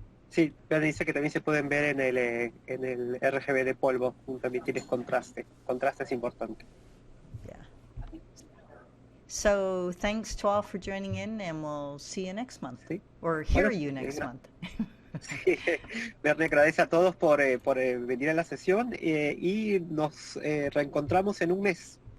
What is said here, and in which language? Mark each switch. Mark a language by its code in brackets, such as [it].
[es] Sí, pero dice que también se pueden ver en el RGB de polvo, también tienes contraste. Contraste es importante. [en] Yeah. So thanks to all for joining in, and we'll see you next month. [es] Sí. [en] Or hear [es] Bueno, [en] you next month. [es] Sí, Verne agradece a todos por venir a la sesión y nos reencontramos en un mes.